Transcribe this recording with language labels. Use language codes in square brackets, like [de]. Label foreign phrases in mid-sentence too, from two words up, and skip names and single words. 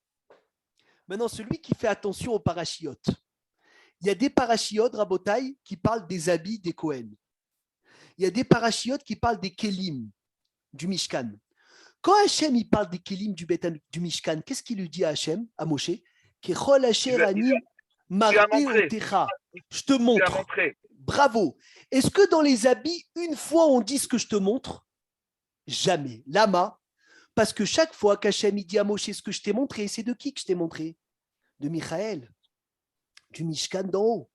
[fr] Maintenant, celui qui fait attention aux parachiotes. Il y a des parachiotes, Rabotai, qui parlent des habits des Kohen. Il y a des parachiotes qui parlent des Kélim, du Mishkan. Quand Hachem il parle des Kélim du Mishkan, qu'est-ce qu'il lui dit à Hachem, à Moshe? [he] ככל אשר אני מראה [fr] montré. otecha. Je te Tu l'as montre. montré. Bravo. Est-ce que dans les habits, une fois on dit ce que je te montre? Jamais. Lama. Parce que chaque fois qu'Hachem il dit à Moshe ce que je t'ai montré, c'est de qui que je t'ai montré? De Michael. Du Mishkan d'en haut.